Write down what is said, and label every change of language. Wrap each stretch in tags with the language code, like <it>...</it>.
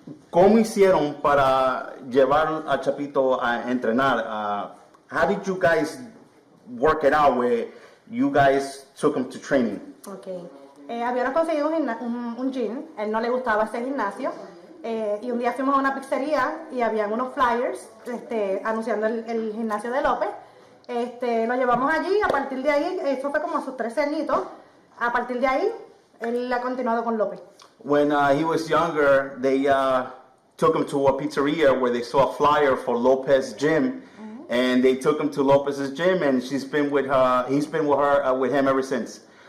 <es>¿Cómo hicieron para llevar a Chapito a entrenar?</es> <en>How did you guys work it out where you guys took him to training? Okay.</en> <es>Habíamos conseguido un gym, él no le gustaba ese gimnasio, y un día fuimos a una pizzería y habían unos flyers anunciando el gimnasio de López. Lo llevamos allí, a partir de ahí, eso fue como a sus 13 añitos, a partir de ahí, él ha continuado con López.</es> <en>When he was younger, they took him to a pizzeria where they saw a flyer for Lopez Gym, and they took him to Lopez's gym, and he's been with him ever since.</en>